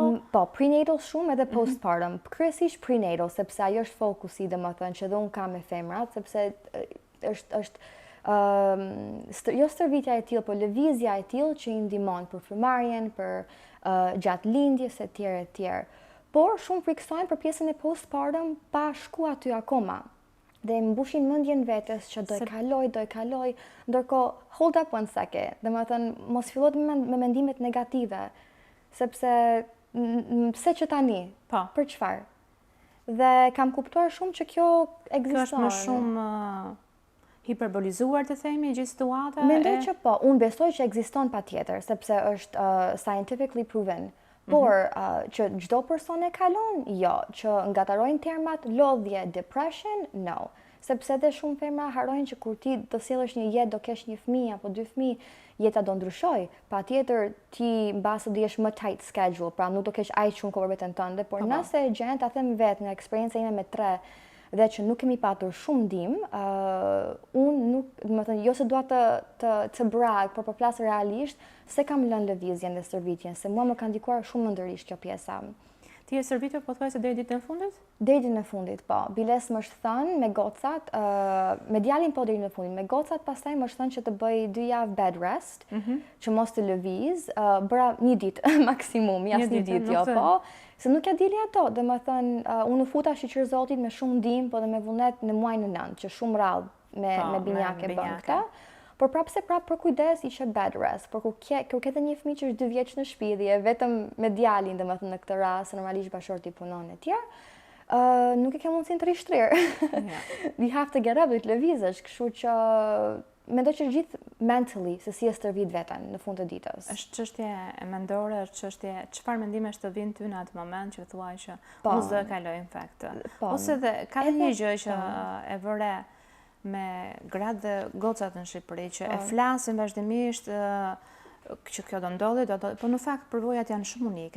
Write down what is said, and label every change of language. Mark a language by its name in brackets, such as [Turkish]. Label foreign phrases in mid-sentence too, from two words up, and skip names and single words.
[Albanian] Po, prenatal shumë edhe postpartum. Kryesisht prenatal, sepse ajo është fokusi, domethënë që dhe un kam me femrat, sepse është jo stërvitja e tillë, por lëvizja e tillë që i ndihmon për frymarrjen, për gjatë lindjes e tjerë. Por shumë friksojnë për pjesën e postpartum pa shku aty akoma. Dhe mbushin mendjen vetes që do e kaloj, ndërkohë [English] hold up one second. [Albanian] Domethënë mos fillot me mendimet negative, sepse pse që tani? Për çfarë? Dhe kam kuptuar shumë që kjo ekziston. Kjo është më shumë hiperbolizuar të themi gjithë situata? Mendoj që po, unë besoj që ekziston patjetër, sepse është [English] scientifically proven. [Albanian] Por që çdo person e kalon, jo, që ngatarojnë termat lodhje, [English] depression, no. [Albanian] sepse edhe shumë femra harrojnë që kur ti do sjellësh një jetë, do kesh një fëmijë apo dy fëmijë, jeta do ndryshoj. Patjetër ti mbase do jesh më [English] tight schedule, [Albanian] pra nuk do kesh aq shumë kohë për veten tënde, por nëse gjen ta them vetë nga eksperjenca ime me 3 dhe që nuk kemi patur shumë ndihmë, unë nuk, do të thënë, jo se dua të brag, por po flas realisht se kam lënë lëvizjen dhe stërvitjen, se mua më ka ndikuar shumë ndërisht kjo pjesa. Ti e stërvitur po thuaj se deri ditën e fundit? Deri ditën e fundit, po. Biles më është thënë me gocat, me djalin po deri në fundit, me gocat pastaj më është thënë që të bëj 2 javë [English] bed rest, [Albanian] që mos të lëviz, bëra një ditë maksimum, jas një ditë, jo po. Se nuk ja dili ato, dhe më thënë, unë u futa shqyqër Zotit me shumë ndihmë, po dhe me vullnet në muajin e 9, që shumë rradhë me binjake bën këta. Por prapse për kujdes ishe [English] bed rest, [Albanian] por kur kete një fëmijë që është 2 vjeç në shtëpi dhe je vetëm me djalin, domethënë në këtë rast, normalisht bashorti punon e tjerë, nuk e ke mundësinë të rishtrirë. [English] You have to get up, [Albanian] do të lëvizësh, kështu që mendoj që gjithë mentally se si e stërvit veten në fund të ditës. Është çështje e mendore, është çështje çfarë mendimesh të vinë ty në atë moment që thuaj që unë s'do e kaloj infekt. Ose dhe ka një gjë që e vëre me gratë dhe gocat në Shqipëri, që e flasin vazhdimisht që kjo do ndodhi, po në fakt përvojat janë shumë unike.